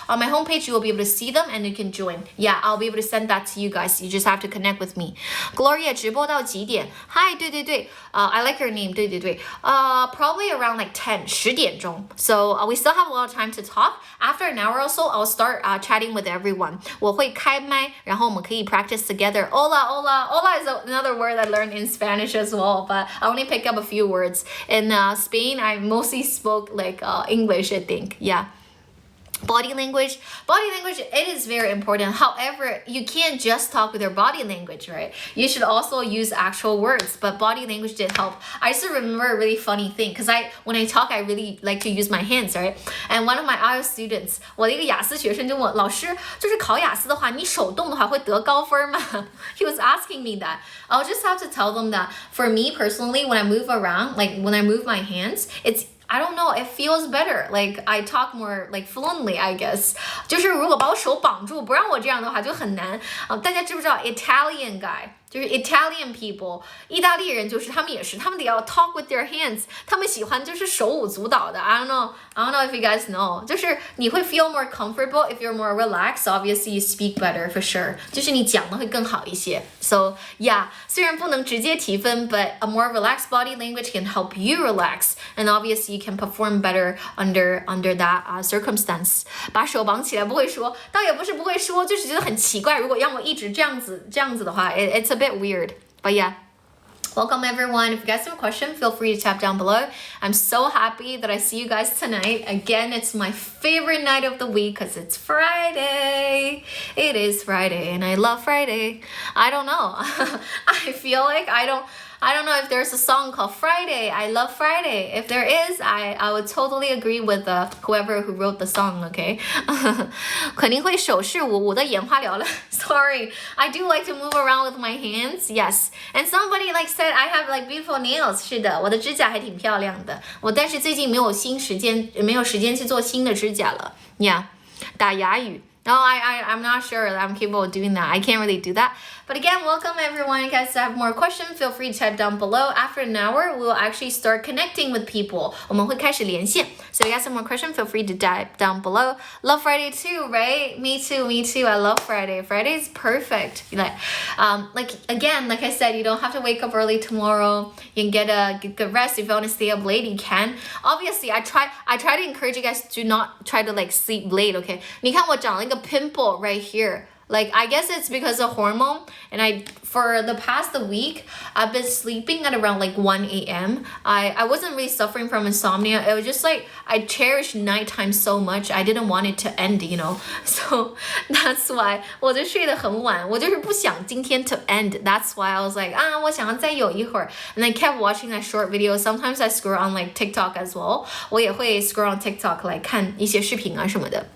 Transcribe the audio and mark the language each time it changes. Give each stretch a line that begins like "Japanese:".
English: On my homepage, you will be able to see them and you can join. Yeah, I'll be able to send that to you guys. You just have to connect with me. Gloria
Chinese: 直播到几点
English: Hi,
Chinese: 对对对
English: I like your name 对对对 probably around like
Chinese: 10点钟
English: So we still have a lot of time to talk. After an hour or so, I'll start chatting with everyone.
Chinese: 我会开麦然后我们可以
English: practice together.
Spanish: Hola, hola.
English: Hola is another word I learned in Spanish as well, but I only pick up a few words. In Spain, I mostly spoke like English, I think. Yeah. Body language, it is very important. However, you can't just talk with your body language, right? You should also use actual words, but body language did help. I still remember a really funny thing because when I talk, I really like to use my hands, right? And one of my IELTS students,
Chinese: 我的一个雅思学生就问老师，就是考雅思的话，你手动的话会得高分吗？
English: He was asking me that. I'll just have to tell them that for me personally, when I move around, like when I move my hands, I don't know, it feels better. Like I talk more like fluently, I guess.
Chinese: 就是如果把我手绑住，不让我这样的话就很难。大家知不知道 Italian guy? 就是 Italian people， 意大利人就是他们也是，他们得要
English: talk with their hands，
Chinese: 他们喜欢就是手舞足蹈的。
English: I don't know if you guys know，
Chinese: 就是你会
English: feel more comfortable if you're more relaxed. Obviously, you speak better for sure，
Chinese: 就是你讲的会更好一些。
English: So yeah，
Chinese: 虽然不能直接提分
English: ，but a more relaxed body language can help you relax, and obviously you can perform better under that circumstance。
Chinese: 把手绑起来不会说，倒也不是不会说，就是觉得很奇怪。如果让我一直这样子的话 ，
English: it's a bit weird. But yeah. Welcome everyone. If you guys have a question, feel free to tap down below. I'm so happy that I see you guys tonight. Again, it's my favorite night of the week because it's Friday. It is Friday and I love Friday. I don't know. I feel like I don't know if there's a song called Friday. I love Friday. If there is, I would totally agree with whoever who wrote the song, okay?
Chinese: 肯定会手势舞，我的眼花缭乱
English: Sorry. I do like to move around with my hands. Yes. And somebody like said I have like beautiful nails.
Chinese: 是的，我的指甲还挺漂亮的。但是最近没有时间去做新的指甲了。
English: Yeah.
Chinese: 打哑语。
English: No, I'm not sure that I'm capable of doing that. I can't really do that. But again, welcome everyone. You guys have more questions, feel free to type down below. After an hour, we will actually start connecting with people.
Chinese: 我们会开始连线.
English: So if you guys have more questions, feel free to type down below. Love Friday too, right? Me too. I love Friday. Friday is perfect. Like I said, you don't have to wake up early tomorrow. You can get a good rest. If you want to stay up late, you can. Obviously, I try to encourage you guys to not try to like sleep late, okay?
Chinese: 你看我长了一个 pimple
English: right here. Like, I guess it's because of hormone. And for the past week, I've been sleeping at around like 1 a.m. I wasn't really suffering from insomnia. It was just like, I cherished nighttime so much. I didn't want it to end, you know. So that's why
Chinese: 我就睡得很晚。我就是不想今天
English: to end. That's why I was like,
Chinese: 我想要再有一会儿。
English: And I kept watching that short video. Sometimes I scroll on like TikTok as well.
Chinese: 我也会
English: scroll on TikTok
Chinese: 来看一些视频啊什么的。